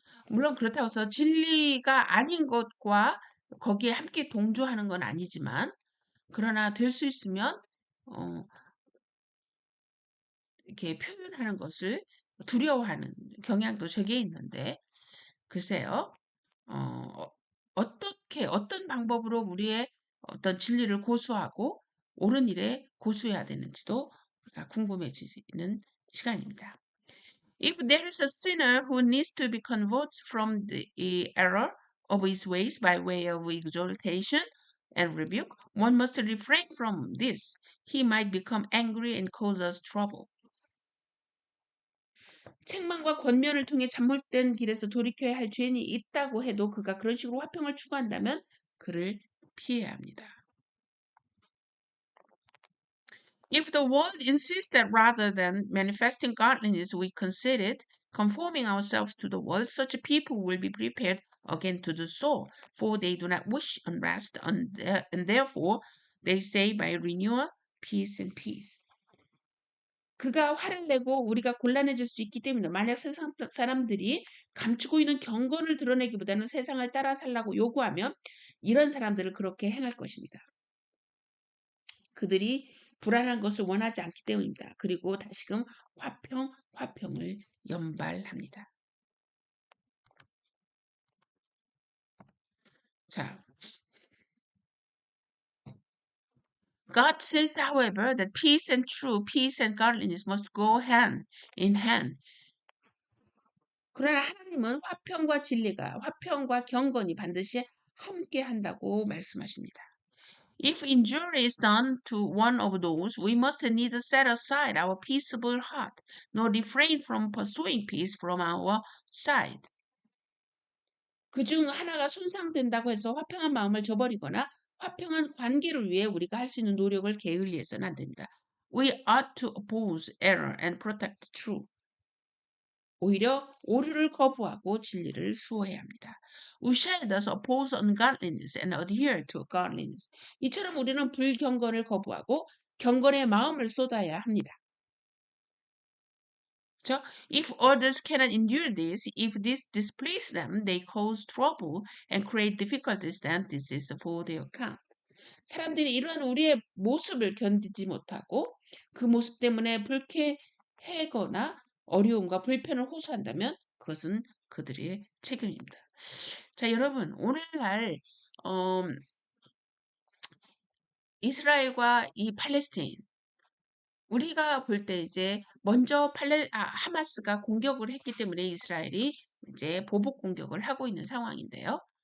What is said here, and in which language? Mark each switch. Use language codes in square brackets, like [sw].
[ko] 물론 그렇다고 해서 진리가 아닌 것과 거기에 함께 동조하는 건 아니지만, 그러나 될 수 있으면 어, 이렇게 표현하는 것을 두려워하는 경향도 저게 있는데, 글쎄요, 어떻게, 어떤 방법으로 우리의 어떤 진리를 고수하고 옳은 일에 고수해야 되는지도 우리가 궁금해지는 시간입니다. [en] If there is a sinner who needs to be converted from the error of his ways by way of exhortation and rebuke, one must refrain from this. He might become angry and cause us trouble. [ko] 책망과 권면을 통해 잘못된 길에서 돌이켜야 할 죄인이 있다고 해도 그가 그런 식으로 화평을 추구한다면 그를 피해야 합니다. [en] If the world insists that rather than manifesting godliness we consider conforming ourselves to the world, such people will be prepared again to do so, for they do not wish unrest, and therefore they say by renewal, peace and peace. [ko] 그가 화를 내고 우리가 곤란해질 수 있기 때문에 만약 세상 사람들이 감추고 있는 경건을 드러내기보다는 세상을 따라 살라고 요구하면 이런 사람들을 그렇게 행할 것입니다. 그들이 불안한 것을 원하지 않기 때문입니다. 그리고 다시금 화평을 연발합니다. [en] 자, God says, however, that peace and true peace and godliness must go hand in hand. [ko] 그러나 하나님은 화평과 진리가, 화평과 경건이 반드시 함께 한다고 말씀하십니다. [en] If injury is done to one of those, we must neither set aside our peaceable heart, nor refrain from pursuing peace from our side. [ko] 그중 하나가 손상된다고 해서 화평한 마음을 저버리거나 화평한 관계를 위해 우리가 할 수 있는 노력을 게을리해서는 안 됩니다. [en] We ought to oppose error and protect truth. [ko] 오히려 오류를 거부하고 진리를 수호해야 합니다. [en] We shall thus oppose ungodliness and adhere to godliness. [ko] 이처럼 우리는 불경건을 거부하고 경건의 마음을 쏟아야 합니다. [en] So, if others cannot endure this, if this displeases them, they cause trouble and create difficulties, then this is for their account. [ko] 사람들이 이러한 우리의 모습을 견디지 못하고 그 모습 때문에 불쾌해거나 어려움과 불편을 호소한다면 그것은 그들의 책임입니다. 자, 여러분, 오늘날 이스라엘과 이 팔레스타인 우리가 볼 때 이제 먼저 하마스가 공격을 했기 때문에 이스라엘이 이제 보복 공격을 하고 있는 상황인데요.